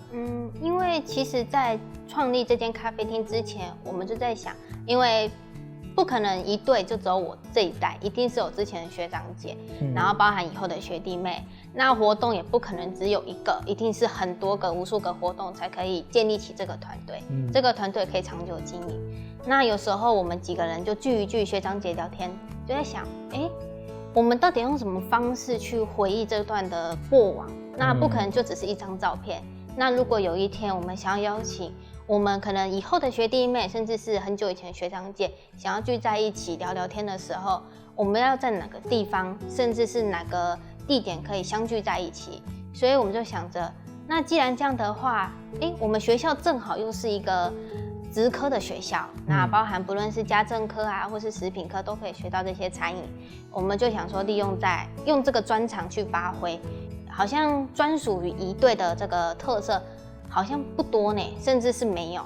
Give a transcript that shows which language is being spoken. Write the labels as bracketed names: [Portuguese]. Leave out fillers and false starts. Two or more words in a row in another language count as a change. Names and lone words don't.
[Chinese] 因為其實在創立這間咖啡廳之前，我們就在想，因為不可能一隊就只有我這一代，一定是有之前的學長姐，然後包含以後的學弟妹。那活動也不可能只有一個，一定是很多個、無數個活動才可以建立起這個團隊。這個團隊可以長久經營。那有時候我們幾個人就聚一聚，學長姐聊天，就在想，我們到底用什麼方式去回憶這段的過往？那不可能就只是一張照片。那如果有一天我們想要邀請我們可能以後的學弟妹，甚至是很久以前的學長姐，想要聚在一起聊聊天的時候，我們要在哪個地方，甚至是哪個地點可以相聚在一起？所以我們就想着，那既然這樣的話，我們學校正好又是一個職科的學校，那包含不論是家政科啊，或是食品科，都可以學到這些餐飲。我們就想說，利用用這個專長去發揮，好像專屬於一隊的這個特色，好像不多呢，甚至是沒有。